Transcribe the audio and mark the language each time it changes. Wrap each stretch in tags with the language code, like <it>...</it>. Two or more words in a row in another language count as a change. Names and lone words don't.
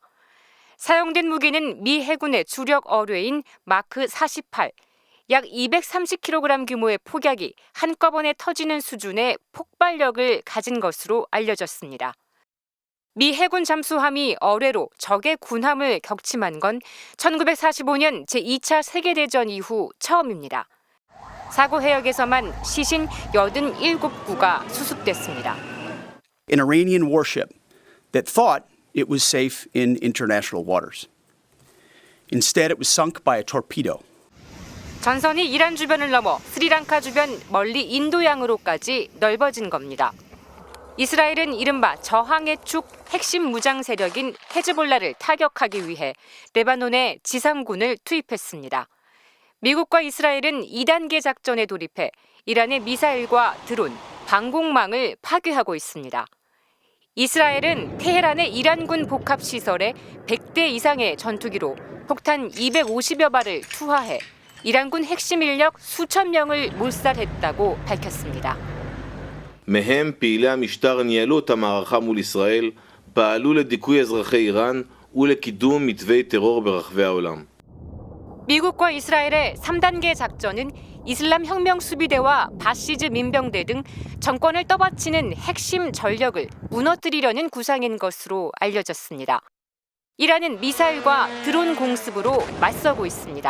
<ko>사용된 무기는 미 해군의 주력 어뢰인 마크 48, 약 230kg 규모의 폭약이 한꺼번에 터지는 수준의 폭발력을 가진 것으로 알려졌습니다. 미 해군 잠수함이 어뢰로 적의 군함을 격침한 건 1945년 제2차 세계대전 이후 처음입니다. 사고 해역에서만 시신 87구가 수습됐습니다.</ko> <en>An Iranian warship that thought it was safe in international waters. Instead, it was sunk by a torpedo.</en> <ko>전선이 이란 주변을 넘어 스리랑카 주변 멀리 인도양으로까지 넓어진 겁니다. 이스라엘은 이른바 저항의 축 핵심 무장 세력인 헤즈볼라를 타격하기 위해 레바논에 지상군을 투입했습니다. 미국과 이스라엘은 2단계 작전에 돌입해 이란의 미사일과 드론, 방공망을 파괴하고 있습니다. 이스라엘은 테헤란의 이란군 복합시설에 100대 이상의 전투기로 폭탄 250여 발을 투하해 이란군 핵심 인력 수천 명을 몰살했다고 밝혔습니다.</ko> <he>מהם פעילי המשטר ניהלו את המערכה מול ישראל, פעלו לדיכוי אזרחי איראן ולקידום מתווי טרור ברחבי העולם.</he> <ko>미국과 이스라엘의 3단계 작전은 이슬람 혁명 수비대와 바시즈 민병대 등 정권을 떠받치는 핵심 전력을 무너뜨리려는 구상인 것으로 알려졌습니다. 이란은 미사일과 드론 공습으로 맞서고 있습니다.</ko>